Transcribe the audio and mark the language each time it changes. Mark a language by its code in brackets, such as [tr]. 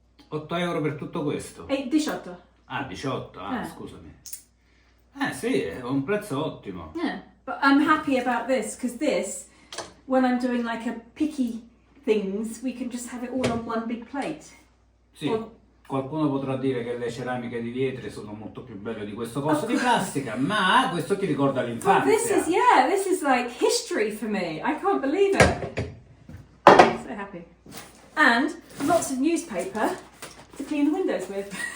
[it] €8 per tutto questo? 18. Ah, 18, scusami. Sì, è un prezzo ottimo. [en] Yeah, but I'm happy about this because this, when I'm doing like a picky things, we can just have it all on one big plate. [it] Sì, Qualcuno potrà dire che le ceramiche di vetri sono molto più belle di questo coso di plastica, ma questo ti ricorda l'infanzia. [en] This is like history for me. I can't believe it. So happy. And lots of newspaper to clean the windows with.